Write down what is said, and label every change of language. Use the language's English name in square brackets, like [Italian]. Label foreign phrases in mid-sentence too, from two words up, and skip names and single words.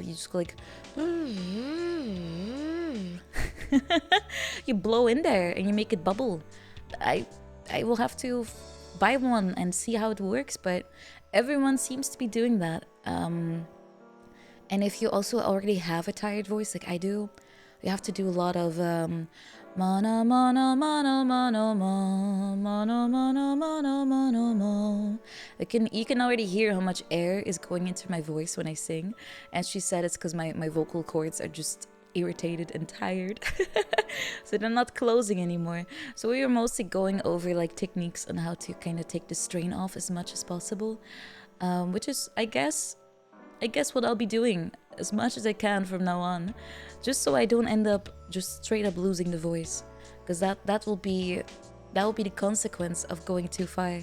[English] You just go like you blow in there and you make it bubble. I will have to buy one and see how it works, but everyone seems to be doing that. And if you also already have a tired voice like I do, you have to do a lot of mono mono mono mono mo mono mono mono mono mo. You can already hear how much air is going into my voice when I sing, and she said it's because my vocal cords are just irritated and tired, so they're not closing anymore. So we were mostly going over like techniques on how to kind of take the strain off as much as possible, which is I guess what I'll be doing as much as I can from now on, just so I don't end up just straight up losing the voice, because that will be the consequence of going too far.